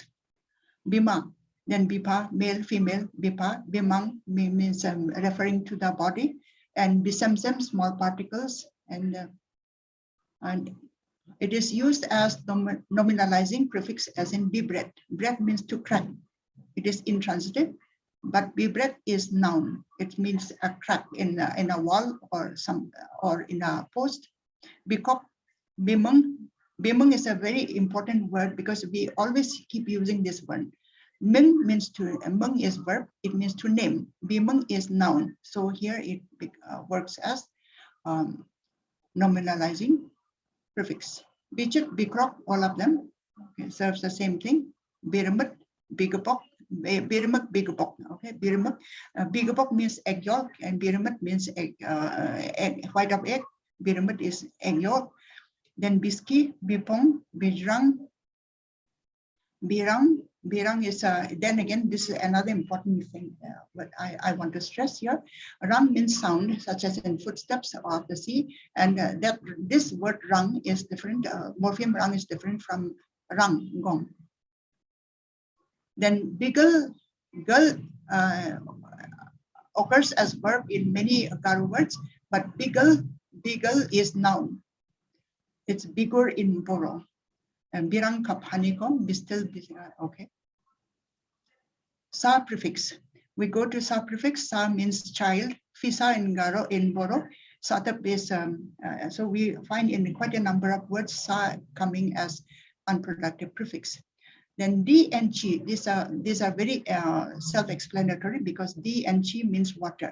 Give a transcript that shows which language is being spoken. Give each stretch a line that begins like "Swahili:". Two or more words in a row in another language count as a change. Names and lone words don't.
English: Bima, then bipa, male, female, bipa, bimang means referring to the body, and bisemsem, small particles, and it is used as nominalizing prefix as in bibret. Bret means to crack. It is intransitive, but bibret is noun. It means a crack in a wall or in a post. Bikok, bimang. Bimang is a very important word because we always keep using this word. Ming means to, meng is verb, it means to name. Bimang is noun. So here it works as nominalizing prefix. Bichut, bikrok, all of them serves the same thing. Birimut, bigapok, birimut, bigapok. Okay, birimut, bigapok means egg yolk, and birimut means egg, white of egg. Birimut is egg yolk. Then biski, bipong, bijrang, birang. Birang is, then again, this is another important thing what I want to stress here. Rang means sound, such as in footsteps of the sea. And that this word rang is different, morpheme rang is different from rang, gong. Then bigel, girl occurs as verb in many Garo words, but bigel is noun. It's bigger in Boro. And birang kap honeycomb, bistil, okay. Sa prefix. We go to sa prefix. Sa means child. Fisa in Garo, in Boro. Satap is, so we find in quite a number of words sa coming as unproductive prefix. Then D and Chi, these are very self-explanatory because D and Chi means water.